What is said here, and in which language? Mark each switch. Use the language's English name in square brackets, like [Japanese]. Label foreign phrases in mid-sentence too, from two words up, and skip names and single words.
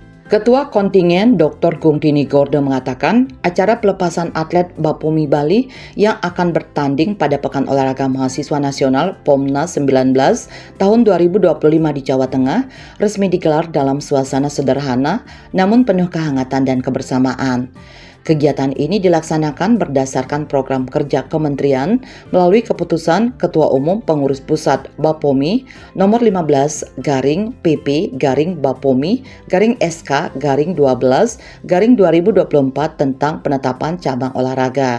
[Indonesian] Ketua Kontingen Dr. Gungtini Gorde mengatakan acara pelepasan atlet Bapumi Bali yang akan bertanding pada Pekan Olahraga Mahasiswa Nasional POMNAS 19 tahun 2025 di Jawa Tengah resmi digelar dalam suasana sederhana namun penuh kehangatan dan kebersamaan. Kegiatan ini dilaksanakan berdasarkan program kerja kementerian melalui keputusan Ketua Umum Pengurus Pusat Bapumi nomor 15/Bapumi/SK/12/2024 tentang penetapan cabang olahraga.